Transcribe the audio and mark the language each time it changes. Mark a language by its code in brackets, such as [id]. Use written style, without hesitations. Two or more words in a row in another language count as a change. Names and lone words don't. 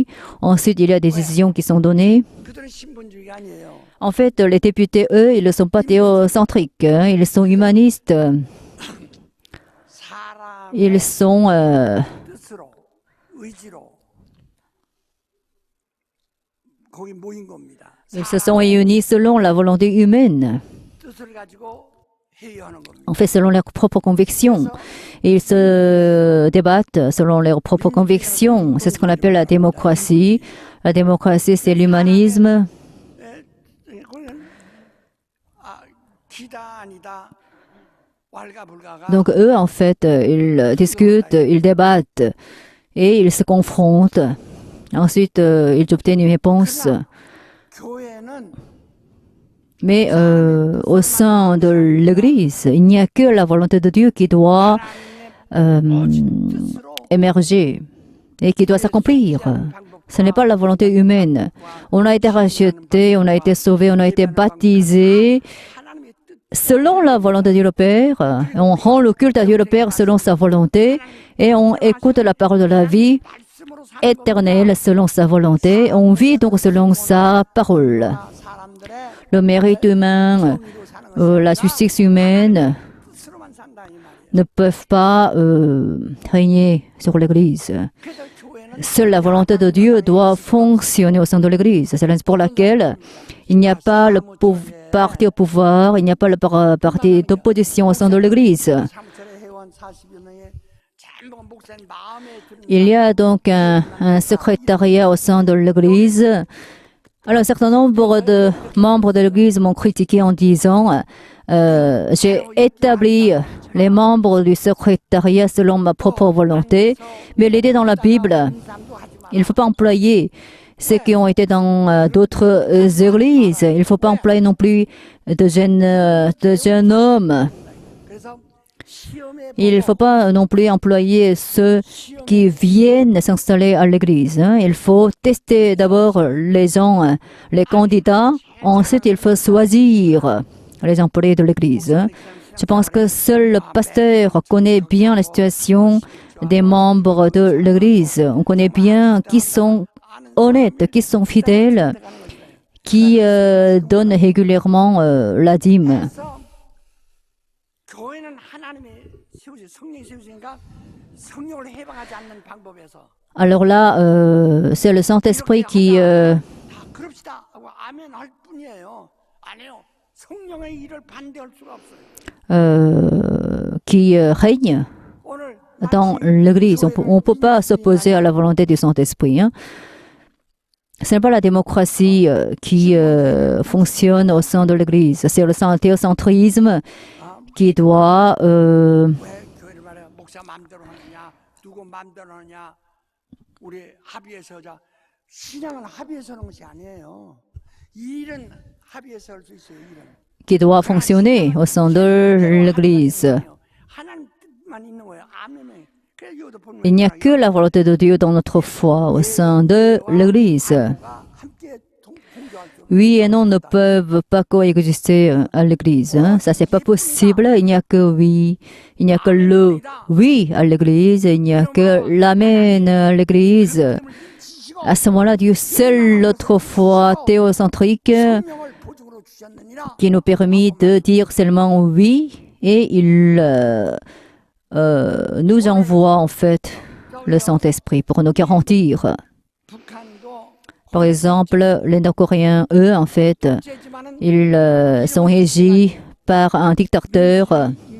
[fr] Ensuite, il y a des décisions qui sont données. [ko] 그들은 신본주의가 아니에요. [fr] En fait, les députés, eux, ils ne sont pas théocentriques, hein, ils sont humanistes. [ko] 사람의 [fr] Ils sont [ko] 뜻으로 의지로 거기 모인 겁니다. [fr] ils se sont réunis selon la volonté humaine, [ko] 뜻을 가지고 회의하는 겁니다. [fr] en fait selon leurs propres convictions. Et ils se débattent selon leurs propres convictions. C'est ce qu'on appelle la démocratie. La démocratie, c'est l'humanisme. [ko] 거기는 기다 아니다 왈가불가가 [fr] Donc eux, en fait, ils discutent, ils débattent et ils se confrontent. Ensuite, ils obtiennent une réponse. [ko] 교회는 [fr] Mais au sein de l'Église, il n'y a que la volonté de Dieu qui doit [ko] 뜻으로 [fr] émerger et qui doit s'accomplir. Ce n'est pas la volonté humaine. On a été racheté, on a été sauvé, on a été baptisé [ko] 하나님의 뜻 [fr] selon la volonté de Dieu le Père. On rend le culte à Dieu le Père selon sa volonté et on écoute la parole de la vie [ko] 말씀으로 사는 [fr] éternelle selon sa volonté. On vit donc selon sa parole. [ko] 사람들의 [fr] Le mérite humain, [ko] 의로 사는 것이 [fr] la justice humaine [ko] 뜻으로만 산다 이 말이에요. [fr] ne peuvent pas régner sur l'Église. [ko] 그래서 교회는 [fr] Seule la volonté de Dieu doit fonctionner au sein de l'Église. C'est la raison pour laquelle il n'y a pas le parti au pouvoir, il n'y a pas le parti d'opposition au sein de l'Église. [ko] 사무처의 회원 40여 명의 전부 목사님 마음에 드는 [fr] Il y a donc un secrétariat au sein de l'Église. Alors, un certain nombre de membres de l'Église m'ont critiqué en disant j'ai établi les membres du secrétariat selon ma propre volonté, mais l'idée dans la Bible, [ko] 사람도 하지 마. [fr] il ne faut pas employer ceux qui ont été dans d'autres églises. Il ne faut pas employer non plus de jeunes hommes. [ko] 그래서 시험에 [fr] Il ne faut pas non plus employer ceux qui viennent s'installer à l'église. Hein. Il faut tester d'abord les gens, les candidats. Ensuite, il faut choisir les employés de l'église. Hein. Je pense que seul le pasteur connaît bien la situation des membres de l'église. On connaît bien qui sont honnêtes, qui sont fidèles, qui donnent régulièrement la dîme. [ko] 그래서 교회는 하나님이 세우시 성령이 세우시니까 성령을 해방하지 않는 방법에서 [fr] Alors là, c'est le Saint-Esprit qui [ko] 다 그럽시다 하고 아멘 할 뿐이에요. 아니요. 성령의 일을 반대할 수가 없어요. [fr] règne [ko] 오늘 [fr] dans l'Église. On ne peut pas s'opposer à la volonté du Saint-Esprit. Hein. Ce n'est pas la démocratie qui fonctionne au sein de l'Église. C'est le théocentrisme qui doit [ko] 왜 교회를 말해요? 목사 마음대로 하느냐, 누구 마음대로 하느냐, 우리 합의해서 하자. 신앙은 합의해서 하는 것이 아니에요. 이 일은 합의해서 할 수 있어요. 일은. [fr] qui doit fonctionner au sein de l'Église. [ko] 하나님 뜻만 있는 거예요. 아멘. 그래서 이것도 보면 [fr] Il n'y a que la volonté de Dieu dans notre foi au sein de l'Église. [ko] 함께 동조할 수. [fr] Oui et non ne peuvent pas coexister à l'Église. Hein. Ça, c'est pas possible. Il n'y a que oui. Il n'y a que le oui à l'Église. Il n'y a que l'amen à l'Église. À ce moment-là, Dieu seul notre foi théocentrique [ko] 성령을 보증으로 주셨느니라. [fr] qui nous permet de dire seulement oui et il nous envoie en fait le Saint-Esprit pour nous garantir. Par exemple, les Nord-Coréens, eux, en fait, ils sont régis par un dictateur.